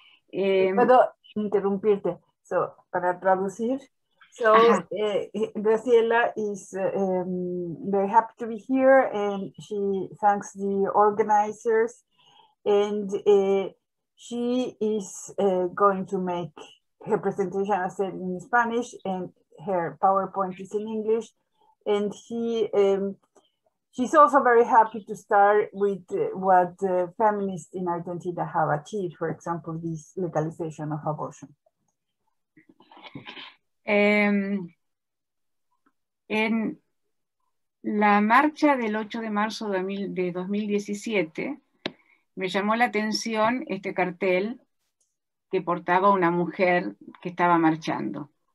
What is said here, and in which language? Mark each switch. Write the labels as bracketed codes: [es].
[es] Puedo interrumpirte, para traducir. [en] Graciela is very happy to be here, and she thanks the organizers, and she is going to make her presentation, as said, in Spanish, and her PowerPoint is in English, and she's also very happy to start with what feminists in Argentina have achieved, for example, this legalization of abortion. [es] En la marcha del 8 de marzo de 2017 me llamó la atención este cartel que portaba una mujer que estaba marchando.